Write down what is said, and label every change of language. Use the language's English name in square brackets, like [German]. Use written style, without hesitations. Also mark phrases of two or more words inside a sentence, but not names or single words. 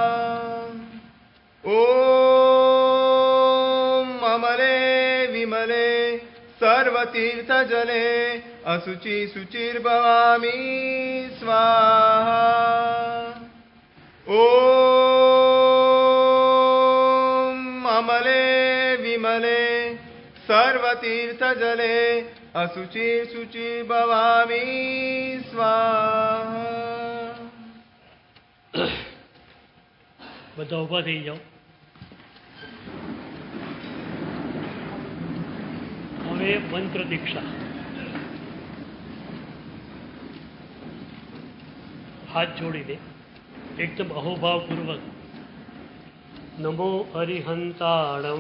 [Sanskrit] ॐ अमले विमले सर्वतीर्थजले अशुचि शुचिर्भवामि स्वाहा ॐ अमले विमले सर्वतीर्थजले अशुचि शुचि भवामि स्वाहा [Gujarati] બધા ઊભા થઈ જાઓ. હવે મંત્ર દીક્ષા. [Prakrit languages] હાથ જોડીને એકદમ અહોભાવપૂર્વક નમો અરિહંતાણમ